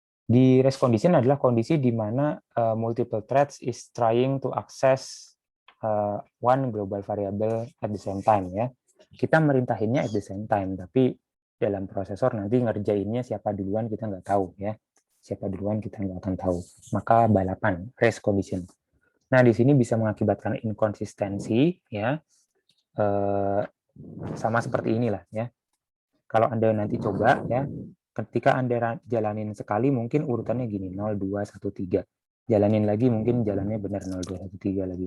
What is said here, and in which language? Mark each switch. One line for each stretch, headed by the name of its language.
English: Di race condition
Indonesian: adalah kondisi di mana
English: multiple threads is trying to access one global variable at the same time ya.
Indonesian: Kita merintahinnya
English: at the same time,
Indonesian: tapi dalam prosesor nanti ngerjainnya siapa duluan kita nggak tahu ya. Siapa duluan kita nggak akan tahu. Maka balapan race condition. Nah di sini bisa mengakibatkan inkonsistensi ya. Sama seperti inilah ya. Kalau Anda nanti coba ya, ketika Anda jalanin sekali mungkin urutannya gini, 0, 2, 1, 3. Jalanin lagi mungkin jalannya benar 0, 2, 1, 3 lagi.